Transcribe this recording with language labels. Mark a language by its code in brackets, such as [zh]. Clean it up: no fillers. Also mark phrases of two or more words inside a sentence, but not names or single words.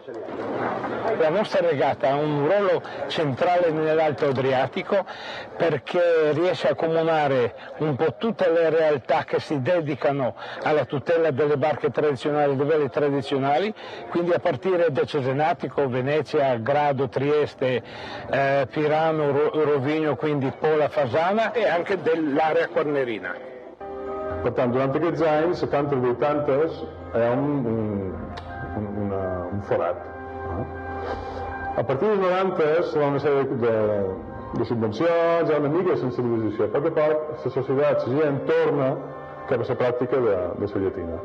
[it] La nostra regata ha un ruolo centrale nell'Alto Adriatico perché riesce a accomunare un po' tutte le realtà che si dedicano alla tutela delle barche tradizionali, delle vele tradizionali, quindi a partire da Cesenatico, Venezia, Grado, Trieste, Pirano, Rovigno, quindi Pola, Fasana e anche dell'area quarnerina. [ca] Per tant, durant aquests anys, 70 i 80, hi ha un forat. A partir dels 90 hi ha una sèrie de subvencions, hi ha una mica de sensibilització. A poc a poc, la societat, la gent torna cap a la pràctica de la llatina.